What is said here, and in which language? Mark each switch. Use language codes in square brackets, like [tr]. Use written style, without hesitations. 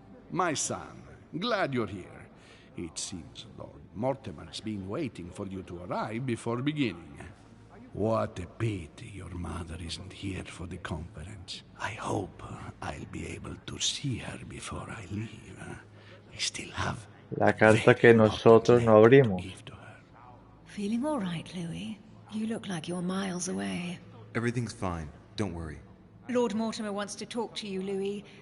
[en] My son, glad you're here. It seems Lord Mortimer's been waiting for you to arrive before beginning. What a pity your mother isn't here for the conference. I hope I'll be able to see her before I leave. I still have [es] La carta que nosotros no abrimos. [en] Feeling all right, Louis? You look like you're miles away. Everything's fine. Don't worry. Lord Mortimer wants to talk to you, Louis.